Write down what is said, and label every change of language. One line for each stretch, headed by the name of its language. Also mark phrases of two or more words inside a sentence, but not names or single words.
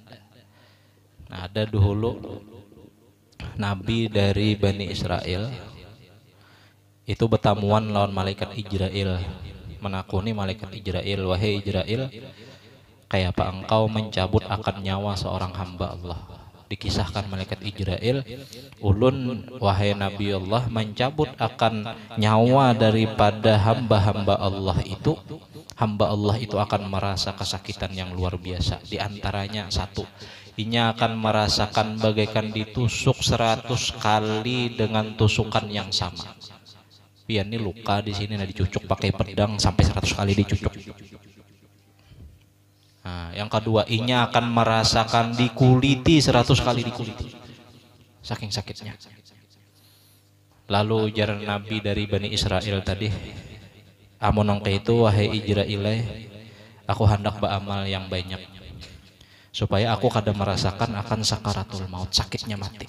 Indonesian: Nah ada dahulu nabi dari Bani Israel itu bertamuan lawan malaikat Ijrail, menakuni malaikat Ijrail, wahai Ijrail, kayak apa engkau mencabut akan nyawa seorang hamba Allah? Dikisahkan malaikat Ijrail, ulun wahai Nabi Allah mencabut akan nyawa daripada hamba-hamba Allah itu. Hamba Allah itu akan merasa kesakitan yang luar biasa. Di antaranya satu, inya akan merasakan bagaikan ditusuk 100 kali dengan tusukan yang sama.
Banjar: Pian ini luka di sini, nah dicucuk pakai pedang sampai 100 kali dicucuk.
Indonesian: Nah, yang kedua, inya akan merasakan dikuliti 100 kali dikuliti, saking sakitnya. Lalu ujar Nabi dari Bani Israel tadi, amun engke itu wahai Ijrail, aku hendak beramal yang banyak supaya aku kada merasakan akan
Arabic: سكرات الموت,
Indonesian: sakitnya mati.